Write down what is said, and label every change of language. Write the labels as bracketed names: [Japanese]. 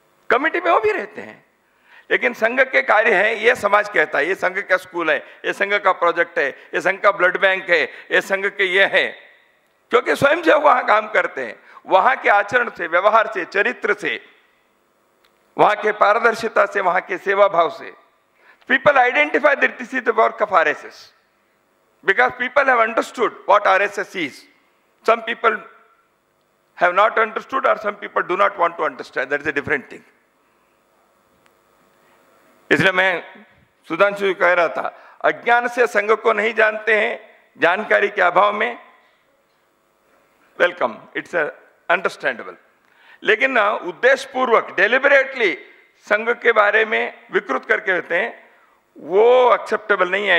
[Hindi] Committee में वो भी रहते हैं. लेकिन संघ के कार्य है, ये समाज कहता है, ये संघ का स्कूल है, ये संघ का प्रोजेक्ट है, ये संघ का ब्लड बैंक है, ये संघ के ये है, क्योंकि स्वयंसेवक वहां काम करते हैं. वहां के आचरण से, व्यवहार से, चरित्र से, वहां के पारदर्शिता से, वहां के सेवा भाव से, [English] people identify that this is the work of RSS because people have understood what RSS is. Some people have not understood or some people do not want to understand. That is a different thing. [Hindi] इसलिए मैं सुधांशु जी कह रहा था, अज्ञान से संघ को नहीं जानते हैं, जानकारी के अभाव में, [English] Welcome, it's understandable. [Hindi] लेकिन उद्देश्य पूर्वक डेलिबरेटली संघ के बारे में विकृत करके होते हैं, वो एक्सेप्टेबल नहीं है।